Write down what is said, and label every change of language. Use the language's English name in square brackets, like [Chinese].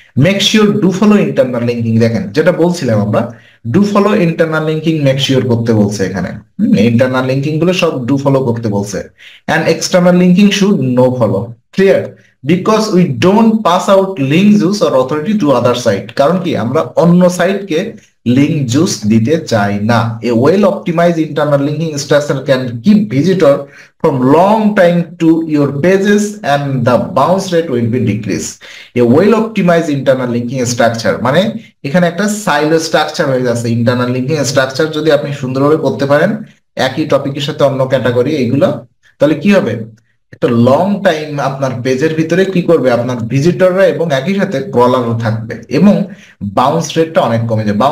[English] make sure do follow internal linking, [Bangla] দেখেন যেটা বলছিলাম আমরা, [English] do follow internal linking make sure [Bangla] করতে বলছে এখানে। [English] internal linking গুলো সব do follow [Bangla] করতে বলছে, [English] And external linking should no follow. Clear? Because we don't pass out link juice or authority to other site. [Bangla] কারণ কি, আমরা অন্য সাইটকে লিঙ্ক জুস দিতে চাই না। [English] A well optimize internal linking structure can keep visitor from long time to your pages and the bounce rate will be decrease. A well optimized internal linking structure [Bangla] মানে এখানে একটা সাইলো স্ট্রাকচার হয়ে যাচ্ছে। Internal linking structure যদি আপনি সুন্দরভাবে করতে পারেন একই টপিকের সাথে অন্য ক্যাটাগরি এইগুলো, তাহলে কি হবে, একটা লং টাইম আপনার পেজের ভিতরে কি করবে, আপনার ভিজিটররা এবং একই সাথে ক্রলারও থাকবে, এবং বাউন্স রেটটা অনেক কমে যায়।